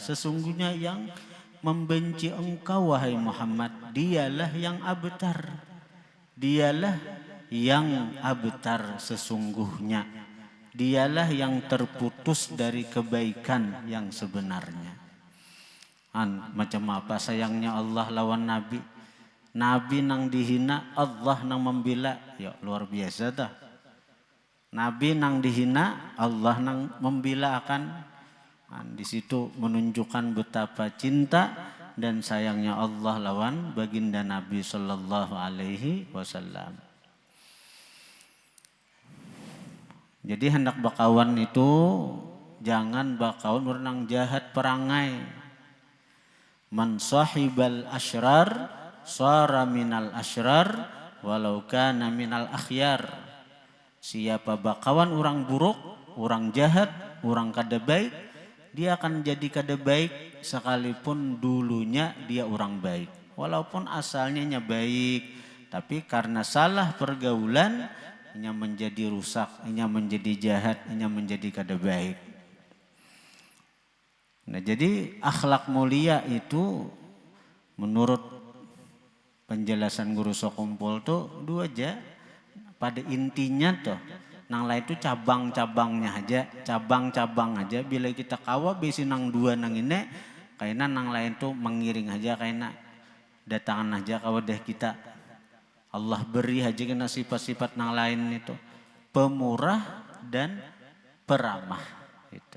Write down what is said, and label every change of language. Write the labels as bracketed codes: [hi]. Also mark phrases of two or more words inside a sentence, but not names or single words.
[id] Sesungguhnya yang membenci engkau wahai Muhammad, dialah yang abtar. Dialah yang abtar sesungguhnya. Dialah yang terputus dari kebaikan yang sebenarnya. [bjn] Macam apa sayangnya Allah lawan Nabi. Nabi nang dihina, Allah nang membela. [id] Ya luar biasa dah. [bjn] Nabi nang dihina, Allah nang membela akan. [id] Di situ menunjukkan betapa cinta dan sayangnya Allah lawan baginda Nabi [ar] صلى الله عليه وسلم. [bjn] Jadi hendak bakawan itu jangan bakawan orang jahat perangai. [ar] من صاحب الأشرار صار من الأشرار ولو كان من الأخيار. [bjn] Siapa bakawan orang buruk, orang jahat, orang kada baik, dia akan jadi kada baik sekalipun dulunya dia orang baik. Walaupun asalnya baik, tapi karena salah pergaulan nya menjadi rusak, nya menjadi jahat, nya menjadi kada baik. Nah, jadi akhlak mulia itu menurut penjelasan Guru Sokumpul tuh dua aja. Pada intinya tuh nang lain itu cabang-cabangnya aja, cabang-cabang aja. Bila kita kawa besi nang dua nang ini, kayaknya nang lain tuh mengiring aja, kayaknya datangan aja kawa deh kita. Allah beri aja kena sifat-sifat nang lain itu pemurah dan peramah. Itu.